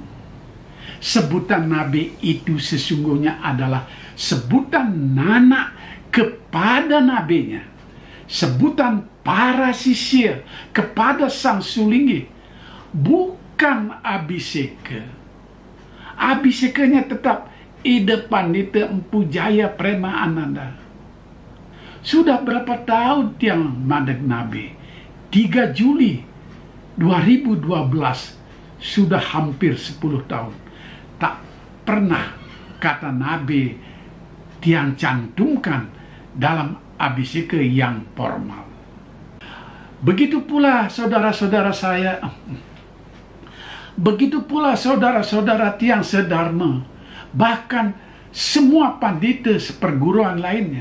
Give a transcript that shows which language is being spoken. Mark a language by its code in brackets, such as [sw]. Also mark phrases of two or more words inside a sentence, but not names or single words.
[id] Sebutan nabi itu sesungguhnya adalah sebutan nanak kepada nabinya, sebutan para sisya kepada sang sulinggi, bukan abhiseka. Abhisekanya tetap Ida Pandita Empu Jaya Prema Ananda. Sudah berapa tahun [ban] tiang madeg [id] nabi? 3 Juli 2012, sudah hampir 10 tahun. Tak pernah kata nabi tiang cantumkan dalam abhiseka yang formal. Begitu pula saudara-saudara saya, begitu pula saudara-saudara tiang sedharma, bahkan semua pandita seperguruan lainnya.